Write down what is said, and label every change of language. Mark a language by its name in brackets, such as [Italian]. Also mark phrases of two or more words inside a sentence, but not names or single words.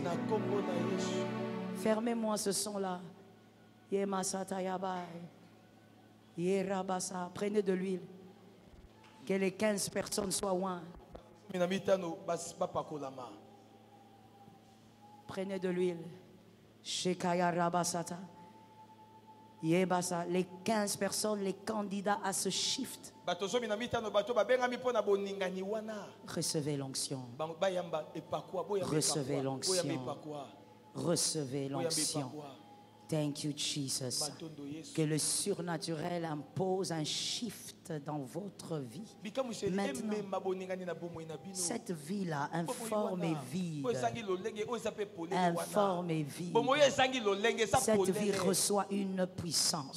[French] Fermez-moi ce son-là. Prenez de l'huile. Que les 15 personnes soient loin. Prenez de l'huile. Shekaya Rabasata. Yebasa. Les 15 personnes, les candidats à ce shift. Recevez l'onction. Recevez l'onction. Recevez l'onction. [English] Thank you, Jesus. [French] Que le surnaturel impose un shift dans votre vie. Maintenant, cette vie-là, informe et vide. Informe et vide. Cette vie reçoit une puissance.